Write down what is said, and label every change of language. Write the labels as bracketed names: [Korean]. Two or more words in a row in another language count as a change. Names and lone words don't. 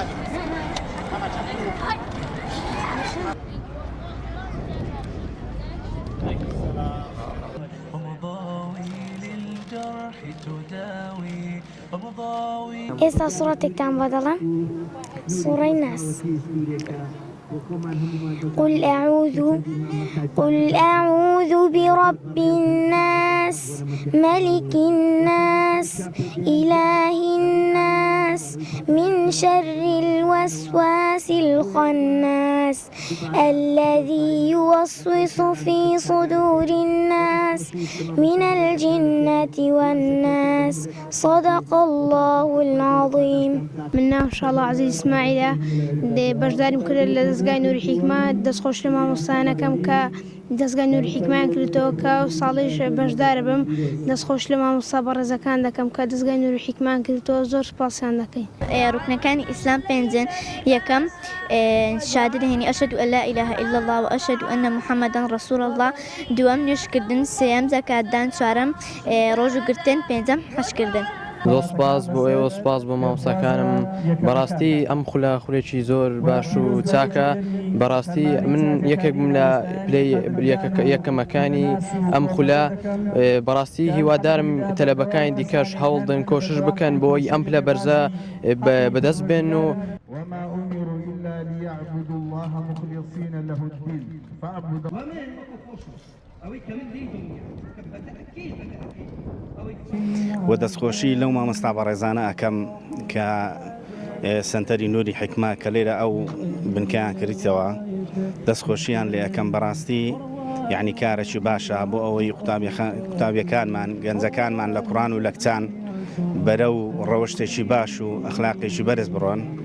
[Central Kurdish] ئێستا سوڕەتێکتان بۆ دەڵێم سوڕەی ناس قل [Arabic] أعوذ برب الناس ملك الناس إله الناس من شر الوسواس الخناس الذي يوسوس في صدور الناس من الجنة والناس صدق الله العظيم [Central Kurdish] منا [Arabic] إن شاء الله [Central Kurdish] عزيز إسماعيل بەشداریم کرد لە دەستگای نووری حیکمە دەستخۆش لە مامۆستایانەکەم کە دەستگای نووری حیکمان کردەوە کە ساڵیش بەشدارە بم دەستخۆش لە مامۆستا بەڕێزەکان دەکەم کە دەستگای نووری حیکمان کردەوە زۆر سپاسیان دەکەین. ڕوکنەکانی ئیسلام پێنجن یەکەم شادر هێنی [Arabic] ئەشهد أن لا إله إلا الله وأشهد أن محمدا رسول الله [Central Kurdish] دووەم نوێژکردن سێەم زەکاتدان چوارەم ڕۆژوگرتن پێنجەم حەشکردن. زۆر سپاس بۆ ئێوە سپاس بۆ مامۆستاکانم بەڕاستی ئەم خولاخورێکی زۆر باش و چاکە بەڕاستی من یەکێک بووم لە پلەی یەکەمەکانی ئەم خولا بەڕاستی هیوادارم تەلەبەکانی دیکەش هەوڵدن کۆشش بکەن بۆی ئەم پلە بەرزە بەدەست بێن و [Arabic] وما أمروا إلا ليعبدوا الله مخلصين له الدين فاعبدوا [Central Kurdish] و دەستخۆشی لەو مامۆستا بەڕێزانە ئەەکەم کە سنتەری نووری حکمە کە لێرە ئەو بنکیان کردیتەوە دەستخۆشییان لێ ئەەکەم بەڕاستی یعنی کارێکی باشە بۆ ئەوەی قوتابیەکانمان گەنجەکانمان لە قورئان و لە کچان بەرەو ڕەوشتێکی باش و ئەخلاقێکی بەرز بڕۆن.